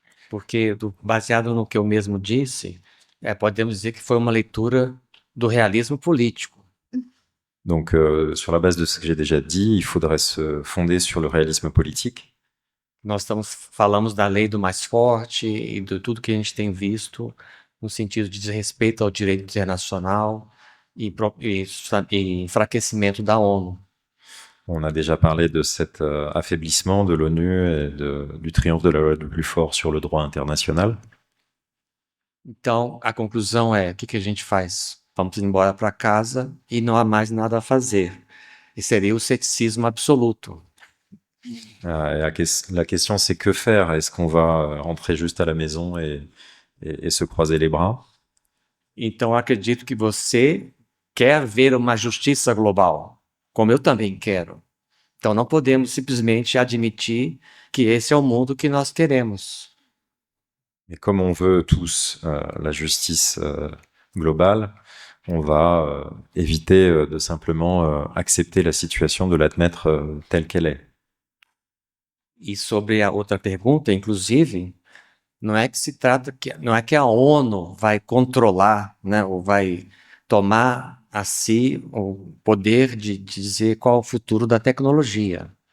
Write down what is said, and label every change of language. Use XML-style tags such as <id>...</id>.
<pt>porque baseado no que eu mesmo disse, podemos dizer que foi uma leitura do realismo político.</pt> <fr>Donc, sur la base de ce que j'ai déjà dit, il faudrait se fonder sur le réalisme politique.</fr> <pt>Nós falamos da lei do mais forte e de tudo que a gente tem visto no sentido de desrespeito ao direito internacional e enfraquecimento da ONU.</pt> <fr>On a déjà parlé de cet affaiblissement de l'ONU et du triomphe de la loi du plus fort sur le droit international.</fr> <pt>Então, a conclusão é, o que a gente faz? Vamos embora para casa e não há mais nada a fazer. E seria o ceticismo absoluto.</pt> <fr>La question, c'est que faire? Est-ce qu'on va rentrer juste à la maison et se croiser les bras?</fr> <pt>Então, acredito que você quer ver uma justiça global, como eu também quero. Então, não podemos simplesmente admitir que esse é o mundo que nós queremos.</pt> <fr>Et comme on veut tous la justice globale, on va éviter de simplement accepter la situation, de l'admettre telle qu'elle est.</fr> <pt>E sobre a outra pergunta, inclusive, não é que se trata não é que a ONU vai controlar, né, ou vai tomar a si o poder de dizer qual é o futuro da tecnologia.</pt>